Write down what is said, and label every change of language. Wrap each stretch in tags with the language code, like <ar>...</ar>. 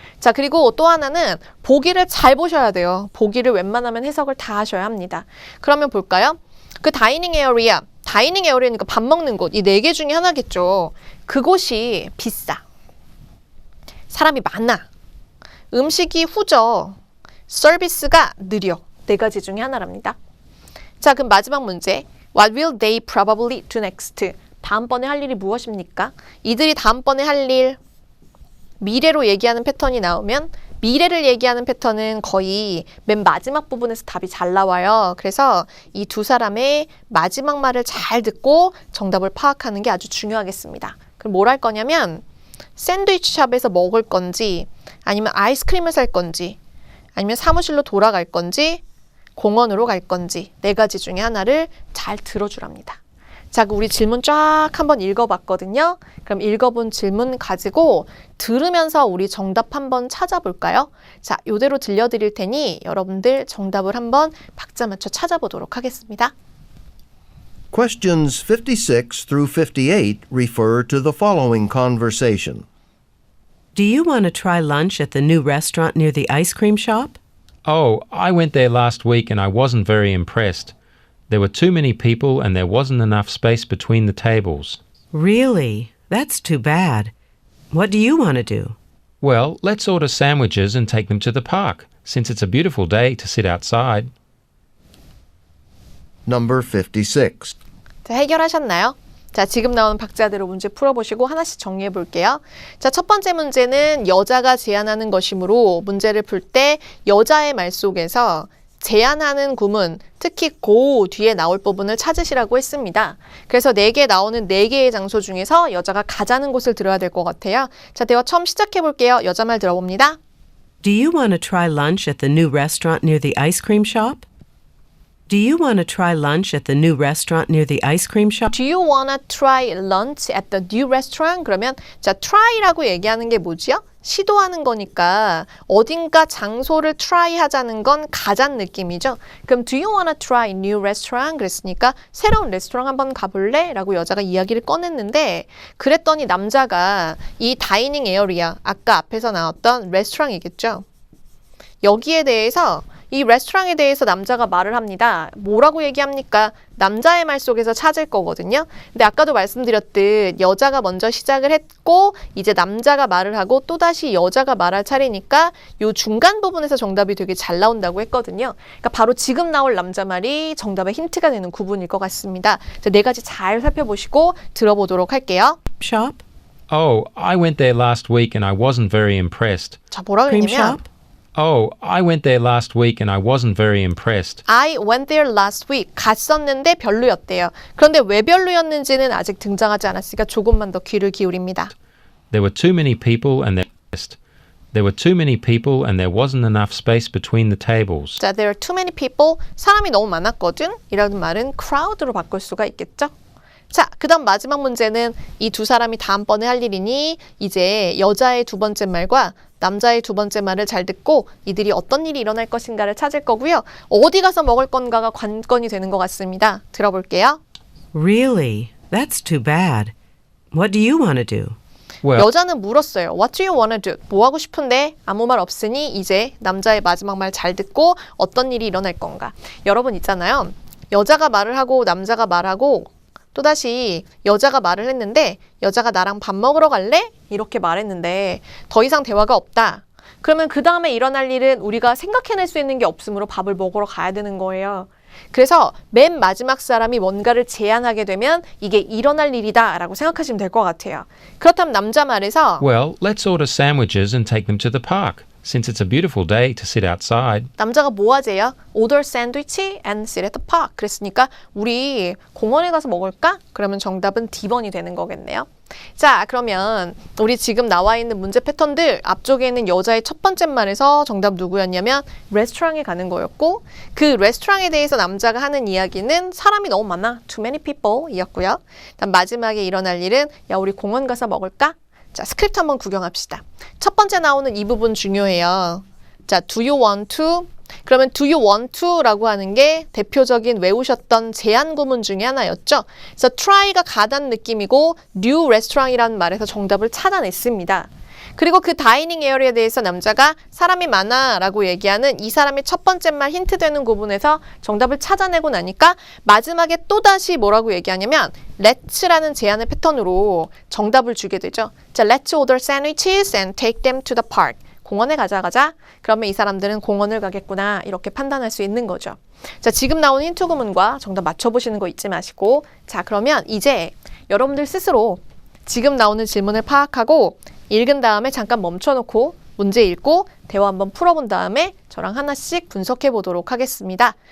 <ko>자, 그리고 또 하나는 보기를 잘 보셔야 돼요. 보기를 웬만하면 해석을 다 하셔야 합니다. 그러면 볼까요? 그 다이닝 에어리아니까 밥 먹는 곳, 이 네 개 중에 하나겠죠. 그곳이 비싸, 사람이 많아, 음식이 후져, 서비스가 느려. 네 가지 중에 하나랍니다. 자, 그럼 마지막 문제.</ko> <en>What will they probably do next?</en> <ko>다음번에 할 일이 무엇입니까? 이들이 다음번에 할 일, 미래로 얘기하는 패턴이 나오면 미래를 얘기하는 패턴은 거의 맨 마지막 부분에서 답이 잘 나와요. 그래서 이 두 사람의 마지막 말을 잘 듣고 정답을 파악하는 게 아주 중요하겠습니다. 그럼 뭘 할 거냐면 샌드위치 샵에서 먹을 건지, 아니면 아이스크림을 살 건지, 아니면 사무실로 돌아갈 건지, 공원으로 갈 건지, 네 가지 중에 하나를 잘 들어주랍니다. 자, 우리 질문 쫙 한번 읽어봤거든요. 그럼 읽어본 질문 가지고 들으면서 우리 정답 한번 찾아볼까요? 자, 이대로 들려드릴 테니 여러분들 정답을 한번 박자 맞춰 찾아보도록 하겠습니다.</ko> <en>Questions 56 through 58 refer to the following conversation. Do you want to try lunch at the new restaurant near the ice cream shop? Oh, I went there last week and I wasn't very impressed. There were too many people and there wasn't enough space between the tables. Really? That's too bad. What do you want to do? Well, let's order sandwiches and take them to the park, since it's a beautiful day to sit outside. Number 56.</en> <ko>자, 해결하셨나요? 자, 지금 나오는 박자대로 문제 풀어보시고 하나씩 정리해 볼게요. 자, 첫 번째 문제는 여자가 제안하는 것이므로 문제를 풀 때 여자의 말 속에서 제안하는 구문, 특히 go 뒤에 나올 부분을 찾으시라고 했습니다. 그래서 4개 나오는 4개의 장소 중에서 여자가 가자는 곳을 들어야 될 것 같아요. 자, 대화 처음 시작해 볼게요. 여자 말 들어봅니다.</ko> <en>Do you want to try lunch at the new restaurant near the ice cream shop? Do you want to try lunch at the new restaurant near the ice cream shop? Do you wanna try lunch at the new restaurant?</en> <ko>그러면 자, try라고 얘기하는 게 뭐지요? 시도하는 거니까 어딘가 장소를 try 하자는 건 가자는 느낌이죠. 그럼</ko> <en>do you wanna try new restaurant?</en> <ko>그랬으니까 새로운 레스토랑 한번 가볼래? 라고 여자가 이야기를 꺼냈는데, 그랬더니 남자가 이 다이닝 에어리아, 아까 앞에서 나왔던 레스토랑이겠죠. 여기에 대해서 이 레스토랑에 대해서 남자가 말을 합니다. 뭐라고 얘기합니까? 남자의 말 속에서 찾을 거거든요. 근데 아까도 말씀드렸듯 여자가 먼저 시작을 했고 이제 남자가 말을 하고 또다시 여자가 말할 차례니까 요 중간 부분에서 정답이 되게 잘 나온다고 했거든요. 그러니까 바로 지금 나올 남자 말이 정답의 힌트가 되는 구분일 것 같습니다. 자, 4가지 잘 살펴보시고 들어보도록 할게요.</ko> <en>Shop? Oh, I went there last week and I wasn't very impressed.</en> <ko>자, 뭐라</ko> <en>Cream</en> <ko>그랬냐면</ko> <en>shop? Oh, I went there last week and I wasn't very impressed. I went there last week.</en> <ko>갔었는데 별로였대요. 그런데 왜 별로였는지는 아직 등장하지 않았으니까 조금만 더 귀를 기울입니다.</ko> <en>There were too many people and there were too many people and there wasn't enough space between the tables. 자, there are too many people.</en> <ko>사람이 너무 많았거든. 이라는 말은 crowd로 바꿀 수가 있겠죠. 자, 그 다음 마지막 문제는 이 두 사람이 다음번에 할 일이니 이제 여자의 두 번째 말과 남자의 두 번째 말을 잘 듣고 이들이 어떤 일이 일어날 것인가를 찾을 거고요. 어디 가서 먹을 건가가 관건이 되는 것 같습니다. 들어볼게요.</ko> <en>Really? That's too bad. What do you want to do? Well,</en> <ko>여자는 물었어요.</ko> <en>What do you wanna do?</en> <ko>뭐 하고 싶은데? 아무 말 없으니 이제 남자의 마지막 말 잘 듣고 어떤 일이 일어날 건가. 여러분 있잖아요. 여자가 말을 하고 남자가 말하고 또다시 여자가 말을 했는데 여자가 나랑 밥 먹으러 갈래? 이렇게 말했는데 더 이상 대화가 없다. 그러면 그 다음에 일어날 일은 우리가 생각해낼 수 있는 게 없으므로 밥을 먹으러 가야 되는 거예요. 그래서 맨 마지막 사람이 뭔가를 제안하게 되면 이게 일어날 일이다 라고 생각하시면 될 것 같아요. 그렇다면 남자 말에서</ko> <en>well, let's order sandwiches and take them to the park, since it's a beautiful day to sit outside.</en> <ko>남자가 뭐 하재요?</ko> <en>Order sandwich and sit at the park.</en> <ko>그랬으니까 우리 공원에 가서 먹을까? 그러면 정답은 D번이 되는 거겠네요. 자, 그러면 우리 지금 나와 있는 문제 패턴들 앞쪽에 있는 여자의 첫 번째 말에서 정답 누구였냐면 레스토랑에 가는 거였고 그 레스토랑에 대해서 남자가 하는 이야기는 사람이 너무 많아.</ko> <en>Too many people 이었고요.</en> <ko>다음 마지막에 일어날 일은 야, 우리 공원 가서 먹을까? 자, 스크립트 한번 구경합시다. 첫 번째 나오는 이 부분 중요해요.</ko> <en>자, do you want to? 그러면 do you want to?</en> <ko>라고 하는 게 대표적인 외우셨던 제한 구문 중에 하나였죠. 그래서 try가 가다는 느낌이고 new restaurant이라는 말에서 정답을 찾아냈습니다. 그리고 그 다이닝 에어리에 대해서 남자가 사람이 많아 라고 얘기하는 이 사람의 첫 번째 말 힌트 되는 구분에서 정답을 찾아내고 나니까 마지막에 또다시 뭐라고 얘기하냐면 let's라는 제안의 패턴으로 정답을 주게 되죠.</ko> <en>자, let's order sandwiches and take them to the park.</en> <ko>공원에 가자. 그러면 이 사람들은 공원을 가겠구나 이렇게 판단할 수 있는 거죠. 자, 지금 나온 힌트 구문과 정답 맞춰보시는 거 잊지 마시고 자, 그러면 이제 여러분들 스스로 지금 나오는 질문을 파악하고 읽은 다음에 잠깐 멈춰놓고 문제 읽고 대화 한번 풀어본 다음에 저랑 하나씩 분석해 보도록 하겠습니다.</ko>